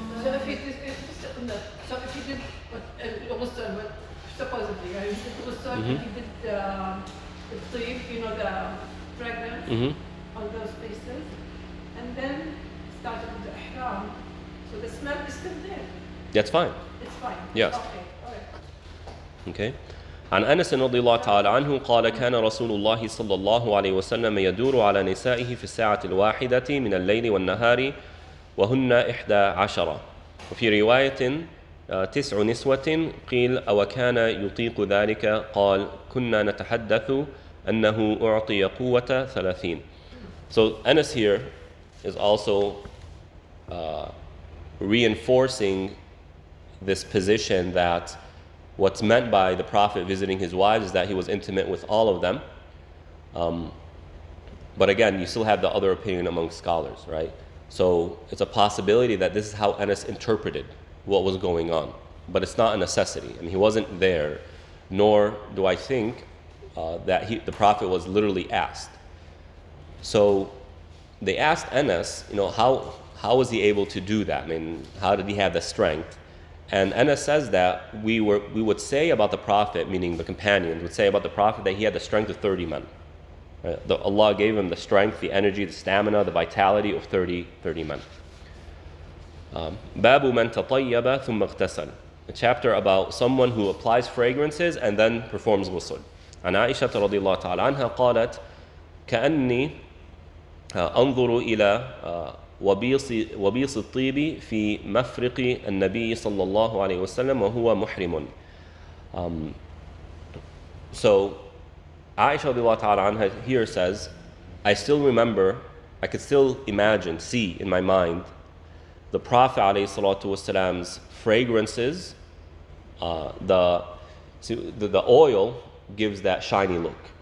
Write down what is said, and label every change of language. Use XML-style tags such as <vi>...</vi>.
<en>So if you did, so if you did what Ghusl, supposedly, right? He did Ghusl, he did the tib, you know, the fragrance on those places, and then started with the ihram. So the smell is still there. That's fine. It's fine. Yes. Okay. All right. Okay.</en> <ar>عن أنس رضي الله تعالى عنه قال كان رسول الله صلى الله عليه وسلم يدور على نسائه في الساعة الواحدة من الليل والنهار وهن 11 وفي رواية 9 نسوة قيل أو كان يطيق ذلك قال كنا نتحدث أنه أعطي قوة 30.</ar> <en>So Anas here is also reinforcing this position that what's meant by the Prophet visiting his wives is that he was intimate with all of them. But again, you still have the other opinion among scholars, right? So it's a possibility that this is how Anas interpreted what was going on. But it's not a necessity. I mean, he wasn't there, nor do I think that the Prophet was literally asked. So they asked Anas, how was he able to do that? I mean, how did he have the strength? And Anas says that we would say about the Prophet, meaning the companions, would say about the Prophet that he had the strength of 30 men. Right? Allah gave him the strength, the energy, the stamina, the vitality of 30 men.</en> <ar>Babu man tatayyaba thumma ightasal.</ar> <en>A chapter about someone who applies fragrances and then performs ghusl.</en> <ar>عن عائشة رضي الله تعالى عنها قالت كأني أنظر إلى وبيص الطيب في مفرق النبي صلى الله عليه وسلم وهو محرم.</ar> <en>So Aisha radiallahu ta'ala anha here says, I still remember, I could still imagine, see in my mind the Prophet alayhi salatu wasalam's fragrances. The oil gives that shiny look.</en>